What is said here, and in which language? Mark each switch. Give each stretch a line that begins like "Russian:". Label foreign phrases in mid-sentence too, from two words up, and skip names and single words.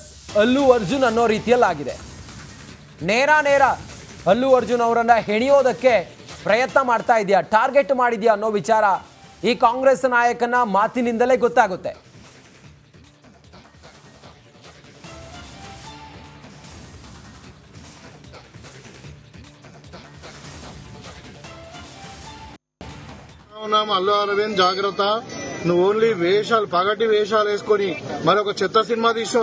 Kannada: ಅಲ್ಲು ಅರ್ಜುನ್ ಅನ್ನೋ ರೀತಿಯಲ್ಲಾಗಿದೆ. ನೇರ ಅಲ್ಲು ಅರ್ಜುನ್ ಅವರನ್ನ ಹೆಣಿಯೋದಕ್ಕೆ ಪ್ರಯತ್ನ ಮಾಡ್ತಾ ಇದೆಯಾ, ಟಾರ್ಗೆಟ್ ಮಾಡಿದ್ಯಾ ಅನ್ನೋ ವಿಚಾರ ಈ ಕಾಂಗ್ರೆಸ್ ನಾಯಕನ ಮಾತಿನಿಂದಲೇ ಗೊತ್ತಾಗುತ್ತೆ.
Telugu: అల్లు అరవింద్ జాగ్రత్త, నువ్వు ఓన్లీ వేషాలు పగటి వేషాలు వేసుకొని మరొక చెత్త సినిమా తీసావు.